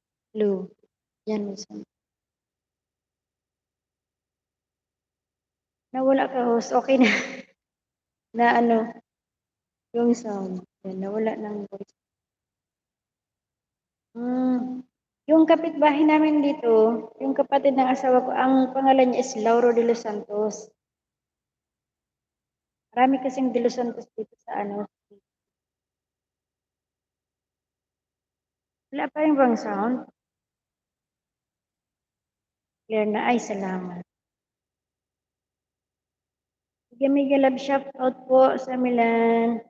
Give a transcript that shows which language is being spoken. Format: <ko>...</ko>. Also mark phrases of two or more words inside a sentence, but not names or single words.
<tl>Blue. Yan, Luzon. Nawala ka, host. Okay na. Na ano, yung sound. Yan, nawala ng voice. Yung kapitbahay namin dito, yung kapatid ng asawa ko, ang pangalan niya is Lauro de los Santos. Marami kasing de los Santos dito sa ano. Wala pa yung bang sound? Clear na. Ay, salamat. Sige,</tl> <en>mega love shout out</en> <tl>po sa Milan.</tl>